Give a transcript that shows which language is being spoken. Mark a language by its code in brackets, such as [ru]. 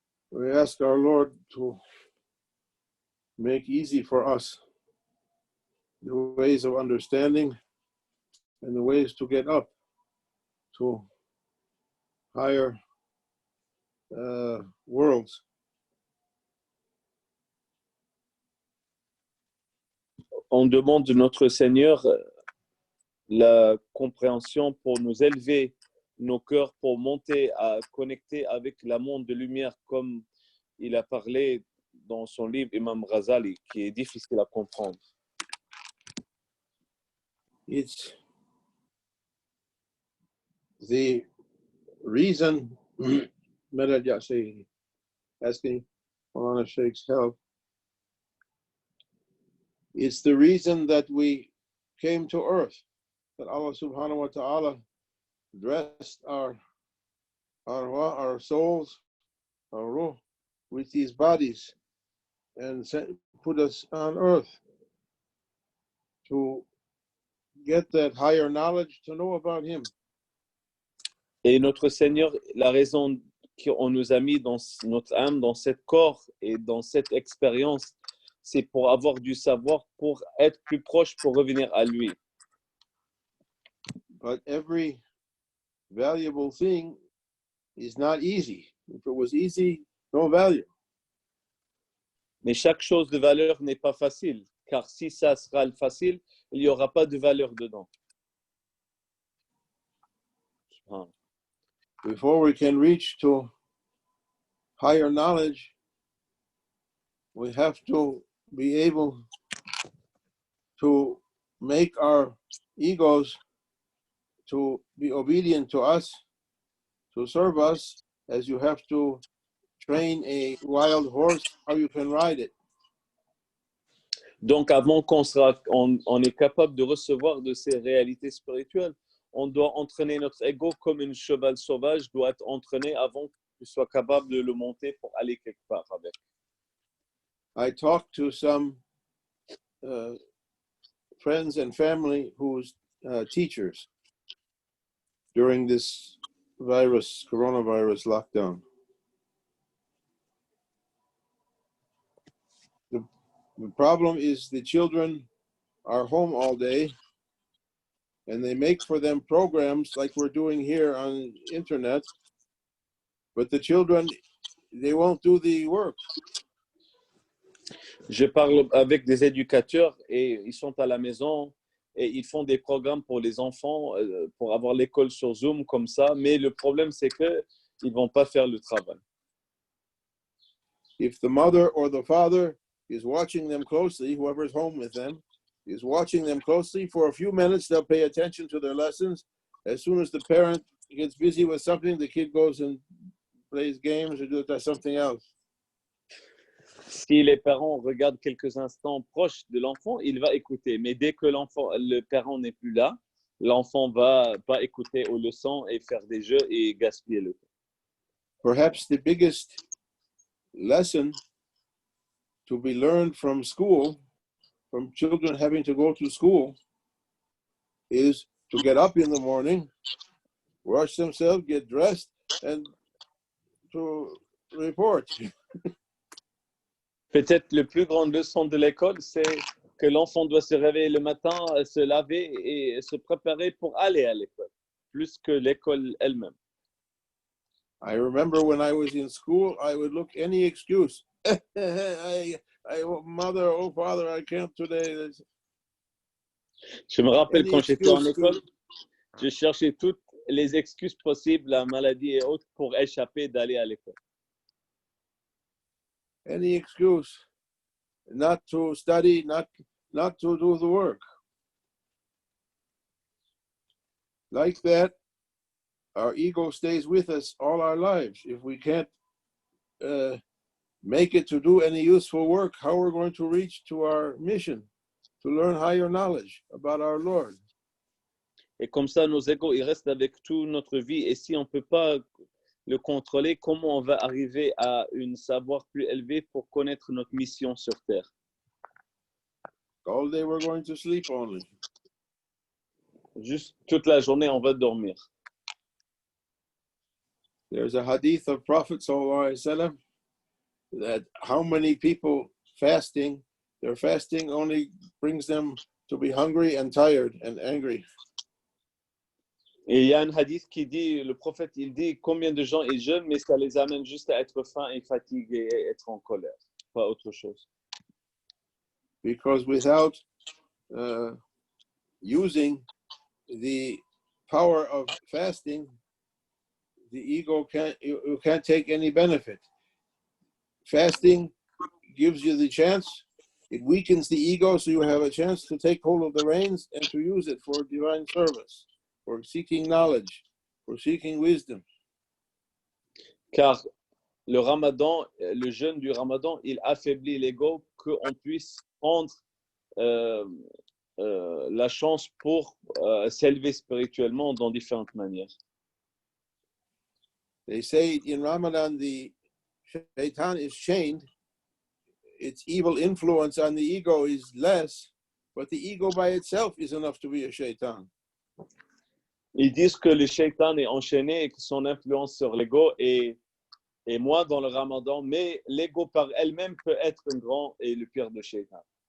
[en] We ask our Lord to make easy for us the ways of understanding and the ways to get up to higher worlds. [fr] On demande de notre Seigneur la compréhension pour nous élever nos cœurs, pour monter à connecter avec la monde de lumière, comme il a parlé dans son livre Imam Ghazali, qui est difficile à comprendre. [en] It's the reason, Madad say, asking Maulana Sheikh's help. It's the reason that we came to earth, that Allah [ar] subhanahu wa ta'ala [en] dressed our souls, our ruh, with these bodies and put us on earth to get that higher knowledge, to know about Him. [fr] Et notre Seigneur, la raison qu'on nous a mis dans notre âme, dans ce corps et dans cette expérience, c'est pour avoir du savoir, pour être plus proche, pour revenir à lui. [en] But every valuable thing is not easy. If it was easy, no value. [fr] Mais chaque chose de valeur n'est pas facile, car si ça sera facile, il n'y aura pas de valeur dedans. [en] Before we can reach to higher knowledge, we have to be able to make our egos to be obedient to us, to serve us, as you have to train a wild horse, how you can ride it. [fr] Donc, avant qu'on on est capable de recevoir de ces réalités spirituelles, on doit entraîner notre ego comme un cheval sauvage doit être entraîné avant qu'il soit capable de le monter pour aller quelque part avec. [en] I talked to some friends and family who's teachers during this coronavirus lockdown. The problem is the children are home all day and they make for them programs like we're doing here on internet, but the children, they won't do the work. [fr] Je parle avec des éducateurs et ils sont à la maison et ils font des programmes pour les enfants pour avoir l'école sur Zoom comme ça, mais le problème c'est que ils vont pas faire le travail. [en] If the mother or the father is watching them closely, whoever's home with them is watching them closely for a few minutes, they'll pay attention to their lessons. As soon as the parent gets busy with something, the kid goes and plays games or does something else. [fr] Si les parents regardent quelques instants proches de l'enfant, il va écouter. Mais dès que le parent n'est plus là, l'enfant va pas écouter aux leçons et faire des jeux et gaspiller le temps. [en] Perhaps the biggest lesson to be learned from school, from children having to go to school, is to get up in the morning, wash themselves, get dressed, and to report. [fr] Peut-être la plus grande leçon de l'école, c'est que l'enfant doit se réveiller le matin, se laver et se préparer pour aller à l'école, plus que l'école elle-même. [en] I remember when I was in school, I would look any excuse. Mother, oh father, I can't today. [fr] Je me rappelle [en] Any [fr] quand j'étais en [en] excuse [fr] école, [en] to, [fr] je cherchais toutes les excuses possibles, la maladie et autres, pour échapper d'aller à l'école. [en] any excuse not to study, not to do the work. Like that, our ego stays with us all our lives. If we can't make it to do any useful work, how we're going to reach to our mission, to learn higher knowledge about our Lord. [fr] Et comme ça, nos égos, ils restent avec toute notre vie. Et si on ne peut pas le contrôler, comment on va arriver à un savoir plus élevé pour connaître notre mission sur Terre? [en] All day we're going to sleep only. [fr] Juste toute la journée, on va dormir. [en] There's a hadith of Prophet [ar] sallallahu alaihi wasallam [en] that how many people fasting, their fasting only brings them to be hungry and tired and angry. [fr] Et il y a un hadith qui dit, le prophète, il dit combien de gens ils jeûnent, mais ça les amène juste à être faim et fatigués et être en colère, pas autre chose. [en] Because without using the power of fasting, the ego you can't take any benefit. Fasting gives you the chance, it weakens the ego, so you have a chance to take hold of the reins and to use it for divine service, for seeking knowledge, for seeking wisdom. [fr] Car le Ramadan, le jeûne du Ramadan, il affaiblit l'ego qu'on puisse prendre la chance pour s'élever spirituellement dans différentes manières. [en] They say in Ramadan the shaitan is chained, its evil influence on the ego is less, but the ego by itself is enough to be a shaitan. [fr] Ils disent que le shaitan est enchaîné et que son influence sur l'ego est moins dans le Ramadan, mais l'ego par elle-même peut être un grand et le pire de shaitan.